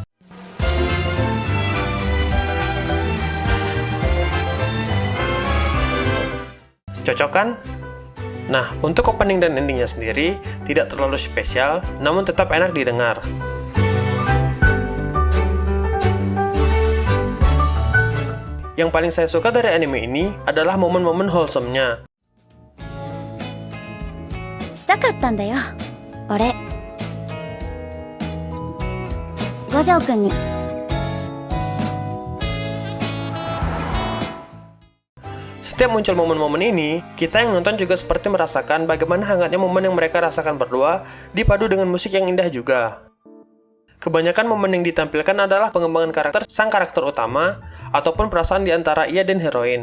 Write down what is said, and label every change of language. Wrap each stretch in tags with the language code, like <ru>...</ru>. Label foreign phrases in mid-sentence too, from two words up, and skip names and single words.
<id>Cocok kan? Nah, untuk opening dan endingnya sendiri tidak terlalu spesial, namun tetap enak didengar. Yang paling saya suka dari anime ini adalah momen-momen wholesome-nya.</id> <ja>したかったんだよ、俺。五条くんに。</ja> <id>Setiap muncul momen-momen ini, kita yang nonton juga seperti merasakan bagaimana hangatnya momen yang mereka rasakan berdua dipadu dengan musik yang indah juga. Kebanyakan momen yang ditampilkan adalah pengembangan karakter sang karakter utama ataupun perasaan di antara ia dan heroin.</id>